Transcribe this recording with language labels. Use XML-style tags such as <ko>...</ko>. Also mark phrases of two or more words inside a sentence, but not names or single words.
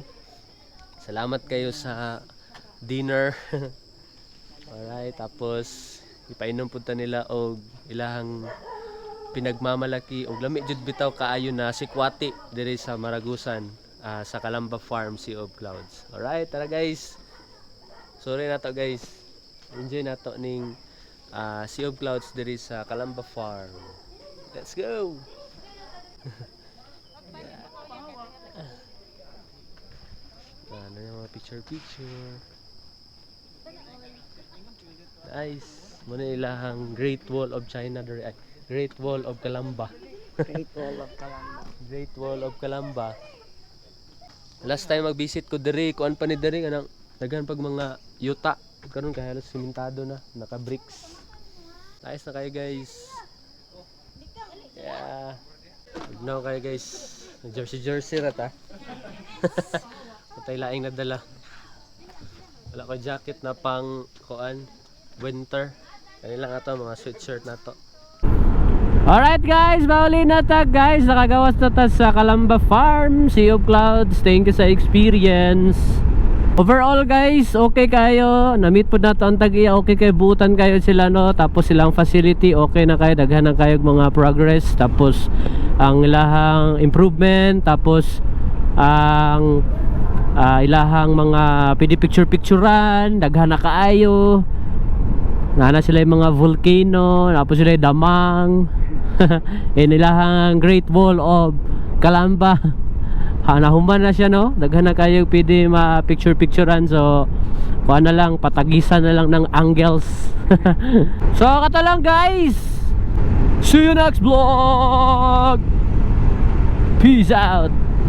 <ceb>Salamat kayo sa dinner. Alright, tapos ipainom pud ta nila og ilahang pinagmamalaki og lami jud bitaw kaayo na sikwati diri sa Maragusan sa Kalamba Farm Sea of Clouds. Alright, tara guys. Sorry na to guys. Enjoy na to ning Sea of Clouds diri sa Kalamba Farm.</ceb> <en>Let's go.</en> <tl>Ano yung mga picture.</tl> <ceb>Nice. Muna ilahang Great Wall of China diri ay Great Wall of Kalamba. Great Wall of Kalamba. Great Wall of Kalamba. Last time mag-visit ko diri, kuan pa ni diri kanang daghan pag mga yuta. Karon kay halos simentado na, naka-bricks. Nice na kayo guys. Yeah. Tignan kayo guys. Jersey rata. Patay laing nadala. Wala ko jacket na pang kuan winter. Kanilang ato mga sweatshirt na to. Alright guys, mauli na ta guys. Nakagawas na ta sa Calamba Farm, Sea of Clouds.</ceb> <en>Thank you</en> <ceb>sa experience. Overall guys, okay kayo. Na-meet po na to ang tag-iya. Okay kayo, buutan kayo sila no. Tapos silang facility, okay na kayo. Daghan na kayo mga progress. Tapos ang ilahang improvement. Tapos ang ilahang mga pwede picture-picturean. Daghan na kaayo. Nana sila yung mga volcano. Tapos sila yung damang. Ilahang Great Wall of Calamba. Nahuman na siya no. Daghan na kayo pwede ma-picture-picturean. So kuha na lang, patagisan na lang ng angles. So kato lang guys.</ceb> <en>See you next vlog. Peace out.</en>